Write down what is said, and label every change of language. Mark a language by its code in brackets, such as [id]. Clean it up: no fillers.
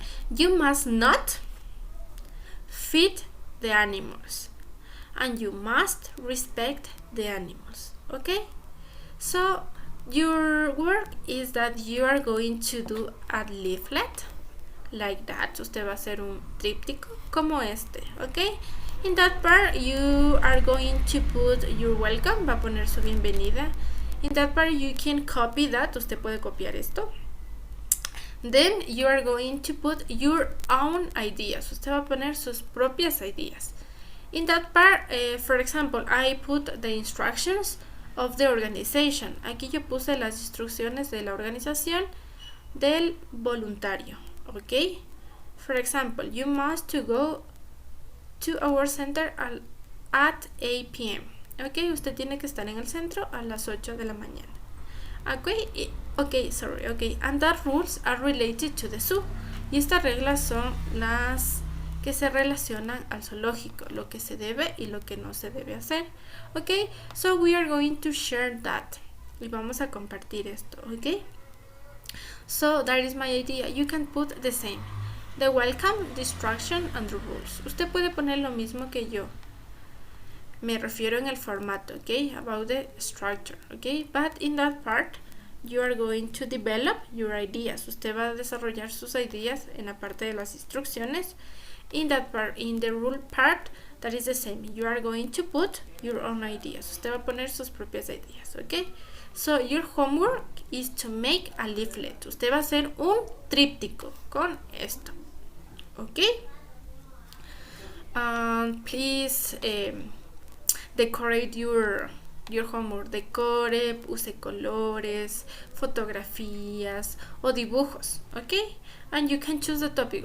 [en] You must not feed the animals. And you must respect the animals. Okay? So, your work is that you are going to do a leaflet like that. [es] Usted va a hacer un tríptico como este. [en] Okay? In that part, you are going to put your welcome. [es] Va a poner su bienvenida. [en] In that part, you can copy that. [es] Usted puede copiar esto. [en] Then you are going to put your own ideas. [es] Usted va a poner sus propias ideas. [en] In that part, for example, I put the instructions of the organization. [es] Aquí yo puse las instrucciones de la organización del voluntario. [en] Okay? For example, you must to go to our center at 8 p.m. [es] Okay, usted tiene que estar en el centro a las 8 de la mañana. [en] Okay, and that rules are related to the zoo. [es] Y estas reglas son las que se relacionan al zoológico, lo que se debe y lo que no se debe hacer. [en] Okay, so we are going to share that. [es] Y vamos a compartir esto, [en] okay? So that is my idea. You can put the same. The welcome, the instruction, and the rules. [es] Usted puede poner lo mismo que yo. Me refiero en el formato, okay? [en] About the structure, okay? But in that part, you are going to develop your ideas. [es] Usted va a desarrollar sus ideas en la parte de las instrucciones. [en] In that part, in the rule part, that is the same. You are going to put your own ideas. [es] Usted va a poner sus propias ideas, [en] okay? So, your homework is to make a leaflet. [es] Usted va a hacer un tríptico con esto, okay? [en] Please decorate your homework. [es] Decore, use colores, fotografías o dibujos, okay? [en] And you can choose the topic.